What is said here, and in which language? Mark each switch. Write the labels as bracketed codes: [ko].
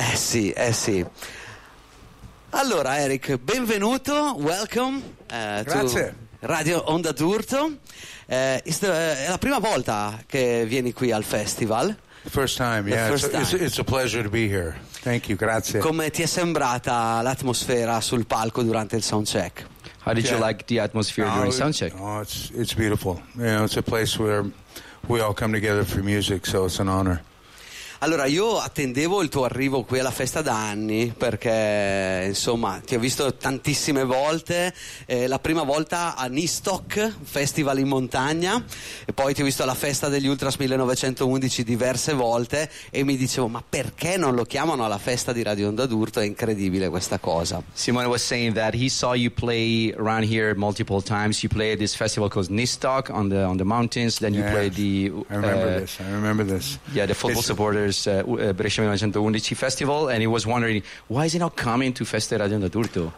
[it] Sì. Allora Eric, benvenuto, [en] welcome [it] grazie. [en] To Radio Onda d'Urto. [it] È la prima volta che vieni qui al festival? [en] First time, yeah. It's a pleasure to be here. Thank you, [it] grazie. Come ti è sembrata l'atmosfera sul palco durante il soundcheck? [en] How did you like the atmosphere during soundcheck? Oh, it's beautiful. You know, it's a place where we all come together for music, so it's an honor. [it] Allora, io attendevo il tuo arrivo qui alla festa da anni, perché insomma ti ho visto tantissime volte, la prima volta a Nistock, festival in montagna, e poi ti ho visto alla festa degli Ultras 1911 diverse volte e mi dicevo, ma perché non lo chiamano alla festa di Radio Onda d'Urto? È incredibile questa cosa. [en] Simone was saying that he saw you play around here multiple times. You played this festival called Nistock on the mountains, then you played the I remember this. Yeah, the football supporter. There's Brescia 1911 festival, and he was wondering, why is he not coming to Feste Radio Onda d'Urto?